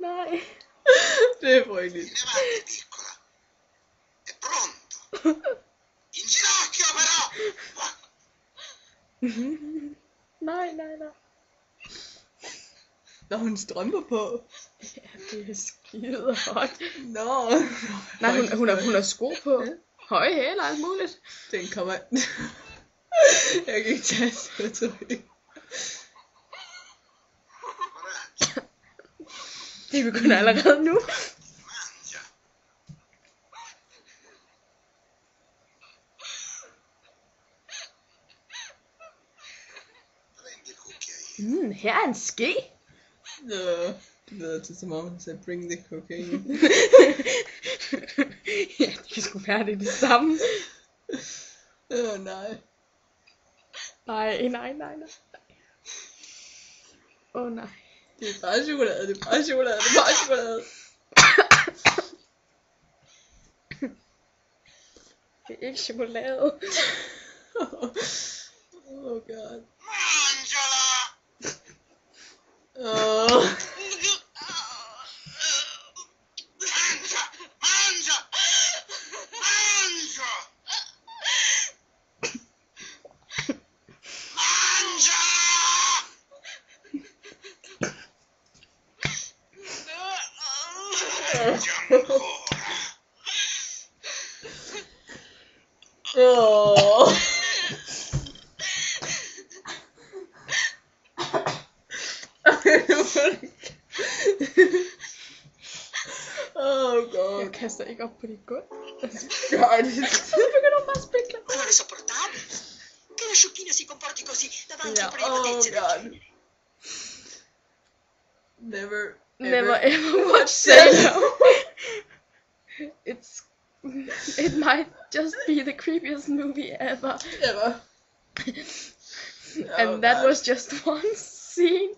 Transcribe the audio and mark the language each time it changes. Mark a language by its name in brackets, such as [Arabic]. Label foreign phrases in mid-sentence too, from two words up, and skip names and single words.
[Danish] nej. Det er frygteligt. [Italian] In avanti, piccola. È pronto. In ginocchio, però. [Danish] Nej, nej, nej. Når hun strømper på. Ja, det er skide hot. Nå. Nej, hun har sko på. Høje hæle og alt muligt. Den kommer. Jeg kan ikke tage så Det begynder allerede nu. [Italian] Mangia. Prendi il cucchiaino. [Danish] Her er en ske. Nå, det lyder til som om han sagde, [English] bring the cocaine. [Danish] Ja, det skulle være det samme. Nej. Nej. Nej. Det er bare chokolade, det er bare chokolade. Det er ikke chokolade. [English] Oh god. [Italian] Mangiala. Oh. Mangia. Mangia. Mangia. Mangia. Mangia ancora. Oh. [English] Oh god. [Danish] Jeg kaster ikke op på dit gulv. Gør det. Så begynder hun bare at spille. [Italian] Ma non è sopportabile che la sciocchina si comporti così davanti [Danish] Ja, [Italian] a prelibatezze del [Danish] god. [Italian] genere. [English] Never ever watch Sailor. It might just be the creepiest movie ever. Ever. And that was just one scene.